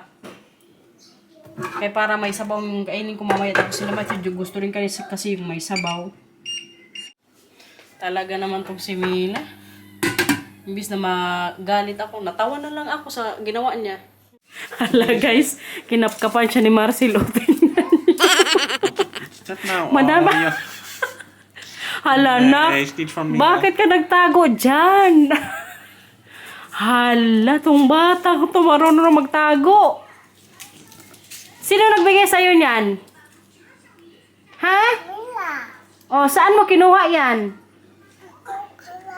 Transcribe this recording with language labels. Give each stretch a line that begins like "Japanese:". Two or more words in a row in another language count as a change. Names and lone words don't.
Filipino: Kaya para may sabaw yung kainin ko mamaya. Tapos sila Matthew, gusto rin kasi yung may sabaw. Talaga naman tong si Mila. Imbis na magalit ako, natawa na lang ako sa ginawa niya. Hala guys, kinapkapan siya ni Marcelo.
English: That now?
Filipino: Madama. Hala na.
Dutch: Nee, is niet van Mila.
Filipino: Bakit ka nagtago dyan? Hala, tong bata ko to marunong na magtago. Sino nagbigay sa'yo niyan? Ha? Mila. O, saan mo kinuha yan? Kukula.